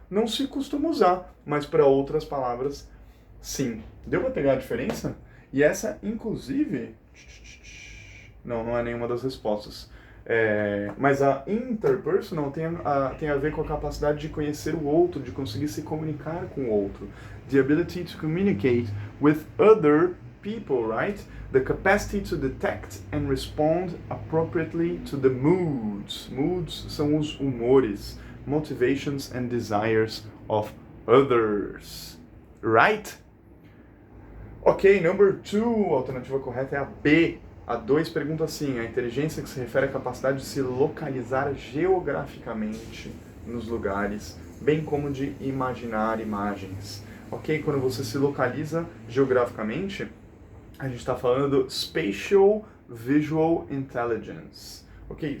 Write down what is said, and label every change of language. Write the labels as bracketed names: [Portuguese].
[Portuguese] Não se costuma usar, mas para outras palavras, sim. Deu para pegar a diferença? E essa, inclusive... Não é nenhuma das respostas. Mas a interpersonal tem a ver com a capacidade de conhecer o outro, de conseguir se comunicar com o outro. [English] The ability to communicate with other people, right? The capacity to detect and respond appropriately to the moods. Moods [Portuguese] são os humores, [English] motivations and desires of others. Right? Ok, number 2, [Portuguese] a alternativa correta é a B. A 2 pergunta assim, a inteligência que se refere à capacidade de se localizar geograficamente nos lugares, bem como de imaginar imagens. Ok? Quando você se localiza geograficamente, a gente está falando Spatial Visual Intelligence. Ok?